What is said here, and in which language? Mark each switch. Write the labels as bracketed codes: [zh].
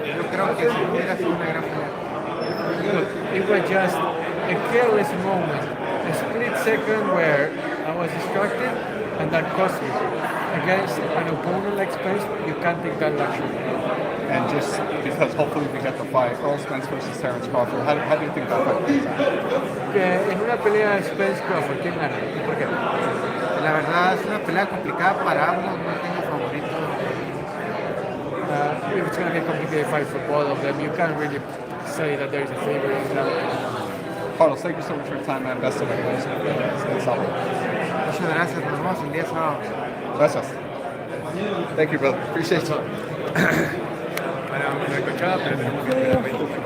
[es] Yo creo que si no hubiera sido una gran pelea. [en] Look, it was just a careless moment, a split second where I was distracted and that cost me. Against an opponent like Spence, you can't take that luxury. And just because hopefully we get the fight, Errol Spence versus Terence Crawford, how do you think that fight plays out? [es] En una pelea Spence-Crawford, ¿quién gana? ¿Y por qué? La verdad es una pelea complicada para ambos, no tengo favorito. [en] It's going to be a complicated fight for both of them. You can't really say that there is a favorite in that. Carlos, thank you so much for your time, man. Best of luck. Stay solid. [es] Muchas gracias, nos vemos el día sábado. Gracias. [en] Thank you, brother. Appreciate you. Good job, [es] pero tenemos que esperar 20.